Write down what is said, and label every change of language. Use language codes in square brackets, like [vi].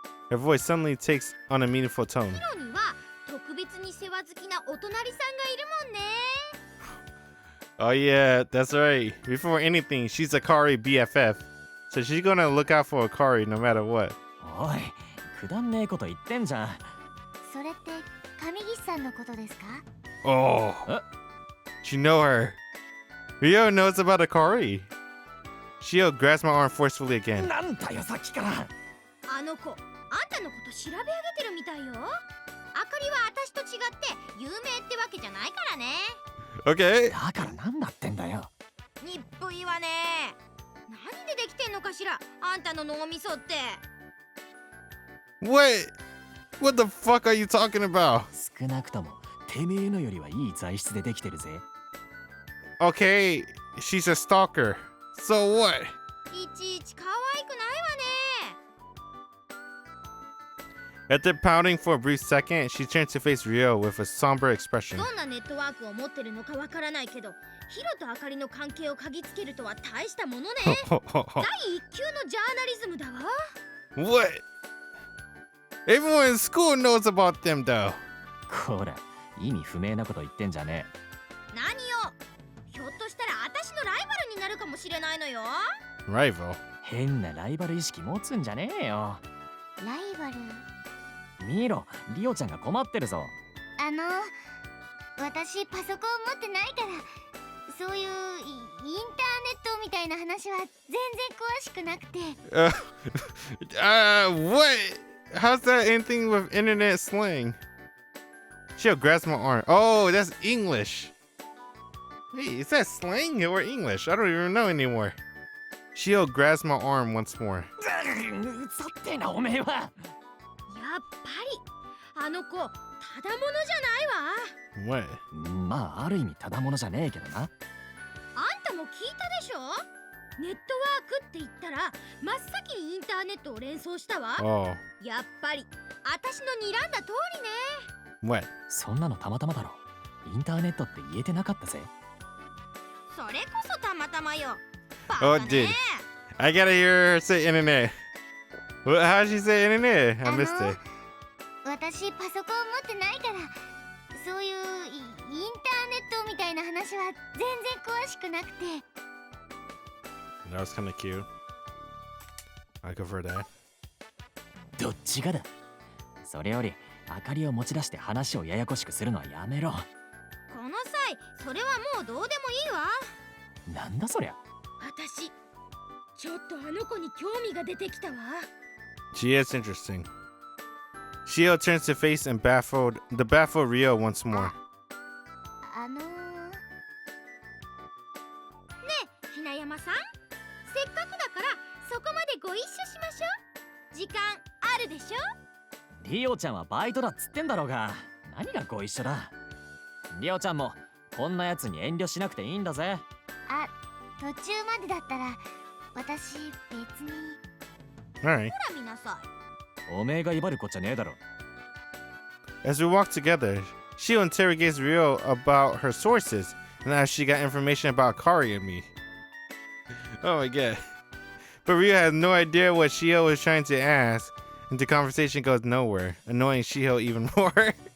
[en] Her voice suddenly takes on a meaningful tone. [ja] ヒロには特別に世話好きなお隣さんがいるもんね。 [en] Oh yeah, that's right. Before anything, she's Akari BFF. So she's gonna look out for Akari no matter what. [ja] おい、くだんねえこと言ってんじゃん。それって上岸さんのことですか？ [en] Oh. You know her. Rio knows about Akari. Shio grabs my arm forcefully again. [ja] なんだよさっきから。あの子、あんたのこと調べ上げてるみたいよ。あかりは私と違って有名ってわけじゃないからね。 [en] Okay. [ja] だからなんだってんだよ。日本いいわね。何でできてんのかしら、あんたの脳みそって。 [en] Wait. What the fuck are you talking about? [ja] 少なくともてめえのよりはいい材質でできてるぜ。 [en] Okay, she's a stalker. So what? [ja] いちいち可愛くないわね。 [en] After pouting for a brief second, she turns to face Rio with a somber expression. [ja] どんなネットワークを持ってるのかわからないけど、ヒロとあかりの関係を嗅ぎつけるとは大したものね。第一級のジャーナリズムだわ。 [en] What? Everyone in school knows about them though. [ja] こら、意味不明なこと言ってんじゃね何よ、ひょっとしたら私のライバルになるかもしれないのよ。 [en] Rival. え。 [ja] 変なライバル意識持つんじゃねえよ。ライバル？見ろ、リオちゃんが困ってるぞ。私パソコン持ってないから、そういうインターネットみたいな話は全然詳しくなくて。 [en] What? How's that anything with internet slang? She'll grasp my arm. Oh, that's English. Wait, is that slang or English? I don't even know anymore. She'll grasp my arm once more. [ja] さってなおめえは。やっぱりあの子ただものじゃないわ。 [en] What? [ja] まあある意味ただものじゃねえけどな。あんたも聞いたでしょ。ネットワークって言ったら真っ先にインターネットを連想したわ。 Oh. やっぱり私の睨んだ通りね。 [en] What? [ja] そんなのたまたまだろ。インターネットって言えてなかったぜ。それこそたまたまよ。 [en] Oh, dude. I gotta hear her say internet. How did she say internet? I missed it. [ja] 私パソコン持ってないから、そういうインターネットみたいな話は全然詳しくなくて。 [en] That was kind of cute. I go for that. [ja] どっちがだ。それより明かりを持ち出して話をややこしくするのはやめろ。この際それはもうどうでもいいわ。なんだそりゃ。私ちょっとあの子に興味が出てきたわ。 [en] She is interesting. Shio turns to face and baffled Rio once more. [ja] ねえひな山さん、せっかくだからそこまでご一緒しましょう。時間あるでしょ。リオちゃんはバイトだっつってんだろうが、何がご一緒だ。リオちゃんもこんなやつに遠慮しなくていいんだぜ。途中までだったら私別に。 [en] Alright. [ja] ほら見なさい。おめえが威張るこっちゃねえだろ。 [en] As we walk together, Shio interrogates Rio about her sources and as she got information about Kari and me. Oh my god. But Rio has no idea what Shio is trying to ask, and the conversation goes nowhere, annoying Shio even more.